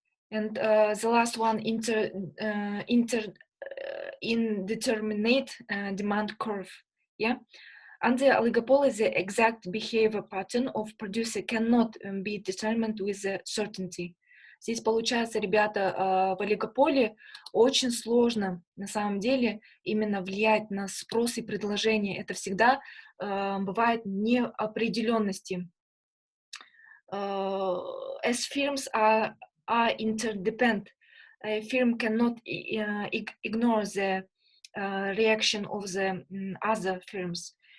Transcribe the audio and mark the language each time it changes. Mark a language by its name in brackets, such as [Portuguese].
[English] And the last one, indeterminate demand curve. Yeah? Under oligopoly, the exact behavior pattern of producer cannot be determined with certainty. [Russian] Здесь получается, ребята, в олигополе очень сложно на самом деле именно влиять на спрос и предложение. Это всегда бывает неопределенности. [English] As firms are interdependent, a firm cannot ignore the reaction of the other firms.